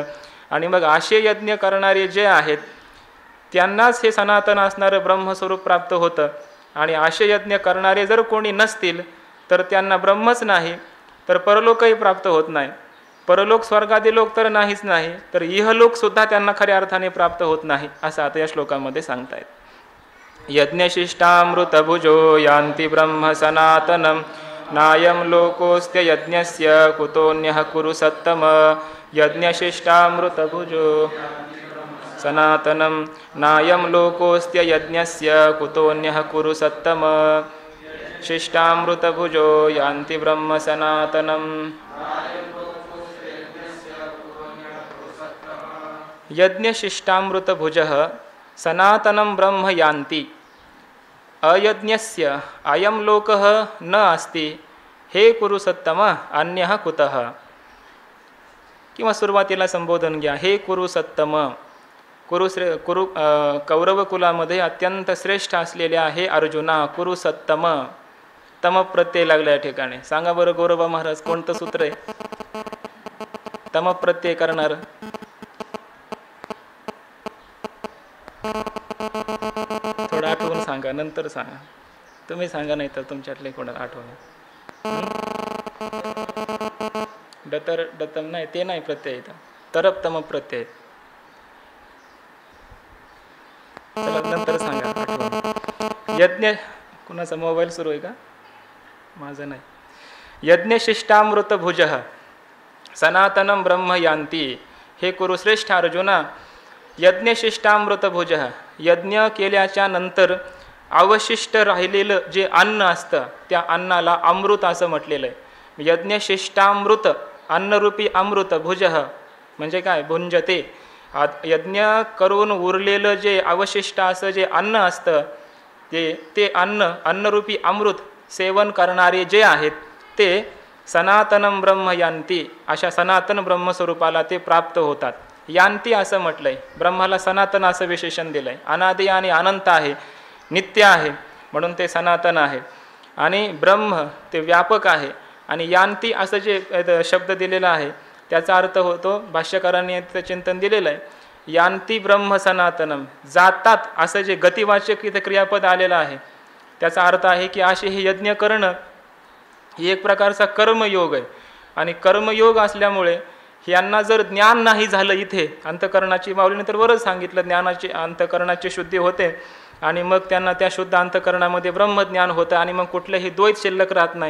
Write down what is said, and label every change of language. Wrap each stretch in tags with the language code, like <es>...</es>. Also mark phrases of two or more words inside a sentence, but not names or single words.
<mr>आणि मग असे यज्ञ करणारे जे आहेत त्यांनाच हे सनातन असणारं ब्रह्मस्वरूप प्राप्त होतं. आणि असे यज्ञ करणारे जर कोणी नसतील तर त्यांना ब्रह्मच नाही, तर परलोकही प्राप्त होत नाही. परलोक स्वर्गादी लोक तर नाहीच नाही, तर इहलोकसुद्धा त्यांना खऱ्या अर्थाने प्राप्त होत नाही, असं आता या श्लोकामध्ये सांगतायत.</mr> <sa>यज्ञशिष्टामृतभुजो यान्ति ब्रह्म सनातनम नायम लोकोस्त्य यज्ञस्य कुतोऽन्यः कुरु सत्तम. यज्ञशिष्टामृतभुजो सनातनम नायम लोकोस्त्य यज्ञस्य कुतोऽन्यः कुरु सत्तम. शिष्टामृतभुजो यान्ति ब्रह्म सनातनम. यज्ञशिष्टामृतभुजः सनातनं ब्रह्म यान्ति अयज्ञस्य अयं लोकः न अस्ति हे कुरु सत्तम अन्यः कुतः.</sa> <mr>किंवा सुरुवातीला संबोधन घ्या,</mr> <sa>हे कुरु सत्तम.</sa> <mr>कौरव कुलामध्ये अत्यंत श्रेष्ठ असलेले आहे अर्जुना,</mr> <sa>कुरु सत्तम.</sa> <mr>तम प्रत्यय लागला या ठिकाणी. सांगा बरं गौरव महाराज, कोणतं सूत्र आहे तम प्रत्यय करणार? थोडं आठवून सांगा, नंतर सांगा. तुम्ही सांगा, नाही तर तुमच्यातले कोणाला आठवण. डतर डतम नाही, ते नाही प्रत्यय येतं, तरप तम प्रत्यय. चला नंतर सांगा आठवण. यज्ञ, कुणाचा मोबाईल सुरू आहे का? माझं नाही.</mr> <sa>यज्ञशिष्टामृत भुजः सनातनं ब्रह्म यान्ति हे कुरुश्रेष्ठ अर्जुना. यज्ञशिष्टामृत भुजः,</sa> <mr>यज्ञ केल्याच्या नंतर अवशिष्ट राहिलेलं जे अन्न असतं त्या अन्नाला अमृत असं म्हटलेलं आहे. यज्ञशिष्टामृत, अन्नरूपी अमृत. भुजः म्हणजे काय? भुंजते. यज्ञ करून उरलेलं जे अवशिष्ट असं जे अन्न असतं ते अन्नरूपी अमृत सेवन करणारे जे आहेत ते</mr> <sa>सनातनं ब्रह्म यान्ति,</sa> <mr>अशा सनातन ब्रह्मस्वरूपाला ते प्राप्त होतात. यान्ति असं म्हटलंय, ब्रह्माला सनातन असं विशेषण दिलंय. अनादि आणि अनंत आहे, नित्य आहे, म्हणून ते सनातन आहे. आणि ब्रह्म ते व्यापक आहे. आणि यान्ति असं जे शब्द दिलेला आहे त्याचा अर्थ होतो, भाष्यकारांनी याचं चिंतन दिलेलं आहे,</mr> <sa>यान्ति ब्रह्म सनातनम,</sa> <mr>जातात असं जे गतिवाचक इथे क्रियापद आलेलं आहे त्याचा अर्थ आहे की असे हे यज्ञ करणं ही एक प्रकारचा कर्मयोग आहे. आणि कर्मयोग असल्यामुळे यांना जर ज्ञान नाही झालं इथे अंतकरणाची, माऊलीने तर बरंच सांगितलं, ज्ञानाची अंतकरणाची शुद्धी होते आणि मग त्यांना त्या शुद्ध अंतकरणामध्ये ब्रह्मज्ञान होतं आणि मग कुठलेही द्वैत शिल्लक राहत नाही.</mr>